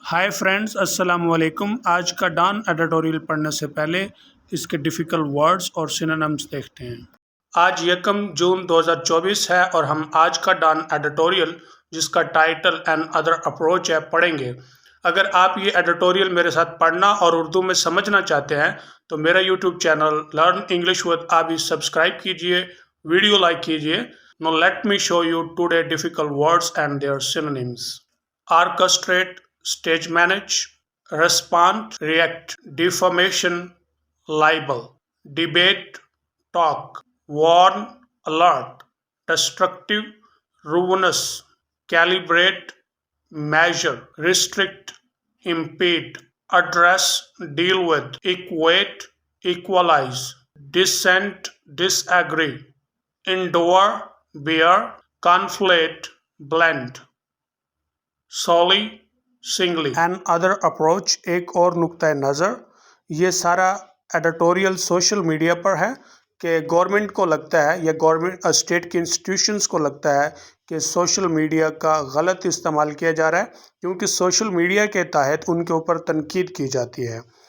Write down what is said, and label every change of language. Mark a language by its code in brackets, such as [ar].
[ur] ہائے friends, السلام علیکم۔ آج کا ڈان ایڈیٹوریل پڑھنے سے پہلے اس کے ڈیفیکلٹ ورڈز اور سینونیمز دیکھتے ہیں۔ آج 1 جون 2024 ہے اور ہم آج کا ڈان ایڈیٹوریل جس کا ٹائٹل اینڈ ادر اپروچ ہے پڑھیں گے۔ اگر آپ یہ ایڈیٹوریل میرے ساتھ پڑھنا اور اردو میں سمجھنا چاہتے ہیں تو میرا YouTube channel learn English with آبی سبسکرائب کیجئے، ویڈیو لائک کیجئے۔ [en] Now let me show you today difficult words and their synonyms. Orchestrate, stage manage, respond, react, defamation, libel, debate, talk, warn, alert, destructive, ruinous, calibrate, measure, restrict, impede, address, deal with, equate, equalize, dissent, disagree, endure, bear, conflate, blend, solely, singly. [ur] And other approach، ایک اور نقطۂ نظر۔ یہ سارا editorial social media پر ہے کہ government کو لگتا ہے یا گورنمنٹ اسٹیٹ کے انسٹیٹیوشنز کو لگتا ہے کہ سوشل میڈیا کا غلط استعمال کیا جا رہا ہے، کیونکہ سوشل میڈیا کے تحت ان کے اوپر تنقید کی جاتی ہے۔